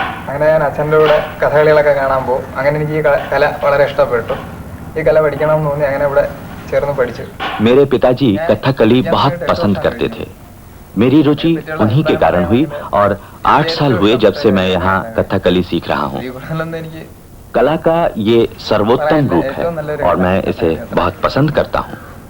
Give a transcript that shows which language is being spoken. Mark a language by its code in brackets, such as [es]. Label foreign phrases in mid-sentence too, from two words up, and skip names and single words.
[ml] അങ്ങനെ ഞാൻ അച്ഛൻ്റെ കൂടെ കഥകളികളൊക്കെ കാണാൻ പോകും. അങ്ങനെ എനിക്ക് ഈ കല വളരെ ഇഷ്ടപ്പെട്ടു. ഈ കല പഠിക്കണം എന്ന് തോന്നി അങ്ങനെ ഇവിടെ ചേർന്ന് പഠിച്ചു. [hi] मेरे पिताजी कथकली बहुत पसंद करते थे। मेरी रुचि उन्हीं के कारण हुई और 8 साल हुए जब से मैं यहाँ कथकली सीख रहा हूँ। [ml] എനിക്ക് [hi] कला का ये सर्वोत्तम रूप है और मैं इसे बहुत पसंद करता हूँ।